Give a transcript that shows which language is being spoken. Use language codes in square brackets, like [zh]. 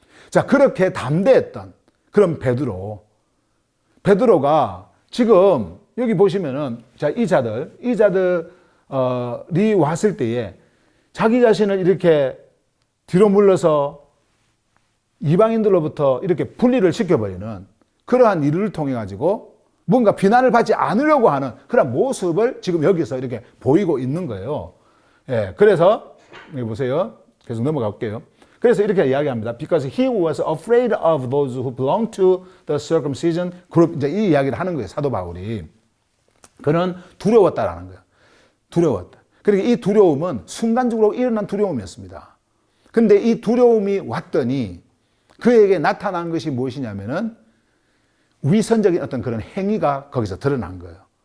[ko] 자, 그렇게 담대했던 그런 베드로가 지금 여기 보시면은, 자, 이 자들이 왔을 때에 자기 자신을 이렇게 뒤로 물러서 이방인들로부터 이렇게 분리를 시켜버리는 그러한 일을 통해 가지고 뭔가 비난을 받지 않으려고 하는 그런 모습을 지금 여기서 이렇게 보이고 있는 거예요. 예, 그래서 여기 보세요. 계속 넘어갈게요. 그래서 이렇게 이야기합니다. [en] Because he was afraid of those who belong to the circumcision group. [ko] 이제 이 이야기를 하는 거예요. 사도 바울이. 그는 두려웠다라는 거예요. 두려웠다. 그러니까 이 두려움은 순간적으로 일어난 두려움이었습니다. 그런데 이 두려움이 왔더니 그에게 나타난 것이 무엇이냐면은 위선적인 어떤 그런 행위가 거기서 드러난 거예요.